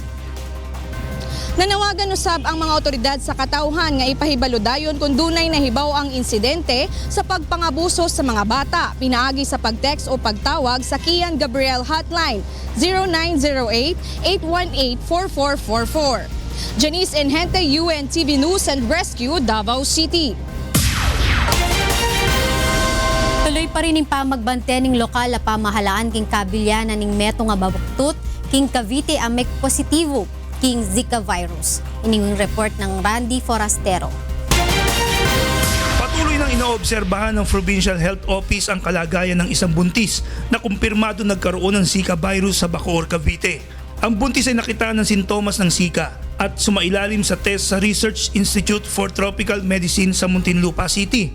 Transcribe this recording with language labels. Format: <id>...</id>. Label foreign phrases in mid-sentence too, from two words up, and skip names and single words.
<ceb>Nanawagan usab ang mga otoridad sa katawhan nga ipahibalo dayon kung dunay nahibaw ang insidente sa pagpangabuso sa mga bata pinaagi sa pag-text o pagtawag sa Kian Gabriel Hotline 0908-818-4444. Janice Enhente, UNTV News and Rescue, Davao City.</ceb> <pam>Tuloy pa rin ang pamagbante ning lokal na pamahalaan king kabilyanan ning meto nga babuktut king Cavite ang may positibo king Zika virus. Ining report ng Randy Forastero.</pam> <tl>Patuloy nang inoobserbahan ng Provincial Health Office ang kalagayan ng isang buntis na kumpirmado nagkaroon ng Zika virus sa Bacoor, Cavite. Ang buntis ay nakita ng sintomas ng Zika at sumailalim sa test sa Research Institute for Tropical Medicine sa Muntinlupa City.</tl>